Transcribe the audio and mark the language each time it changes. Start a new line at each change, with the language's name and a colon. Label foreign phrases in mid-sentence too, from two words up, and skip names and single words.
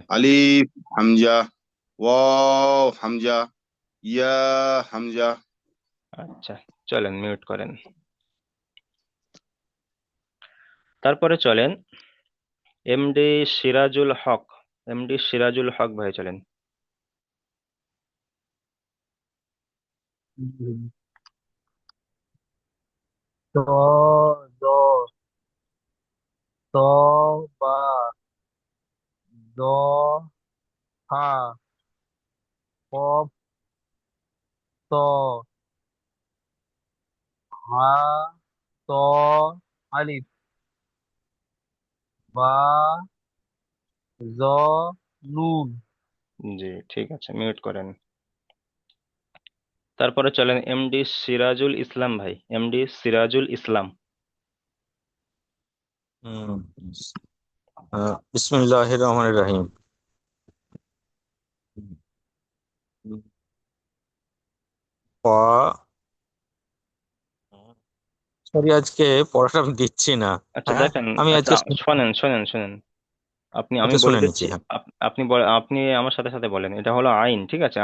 Arabic: ألف همزة واو همزة ياء همزة.
Bangla: আচ্ছা, চলেন মিউট করেন। তারপরে চলেন এমডি সিরাজুল হক, এমডি সিরাজুল হক ভাই, চলেন। দ দ ত বা দ হা কফ ত হা ত আলিফ বা জ নুন। জি, ঠিক আছে, মিউট করেন। তারপরে চলেন এমডি সিরাজুল ইসলাম ভাই, এমডি সিরাজুল ইসলাম।
Arabic: হুম بسم الله الرحمن الرحيم.
Bangla: প সরি, আজকে পড়াটা আমি দিচ্ছি না। আচ্ছা হ্যাঁ, দেখেন, আমি আচ্ছা আজকে শোনেন শোনেন শোনেন, আমি আচ্ছা বলে শুনে নিচ্ছি। দিচ্ছি। হ্যাঁ, আপনি আমার সাথে সাথে বলেন, এটা হলো আইন, ঠিক আছে?